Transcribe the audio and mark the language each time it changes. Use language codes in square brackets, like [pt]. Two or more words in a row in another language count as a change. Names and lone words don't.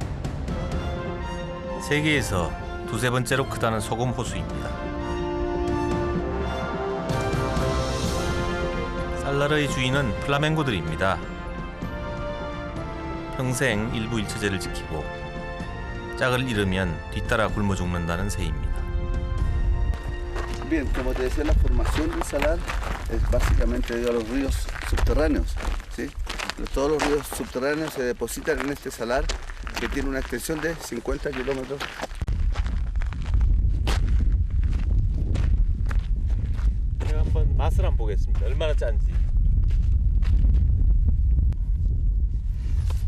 [ko] 세계에서 2~3번째로 크다는 소금 호수입니다. 살라르의 주인은 플라멩고들입니다. 평생 일부 일처제를 지키고 짝을 잃으면 뒤따라 굶어 죽는다는 새입니다. [es] Bien, como te decía, la formación del salar es básicamente debido a los ríos subterráneos, ¿sí? Todos los ríos subterráneos se depositan en este salar que tiene una extensión de 50 kilómetros. [ko] 제가 한번 맛을 한번 보겠습니다. 얼마나 짠지.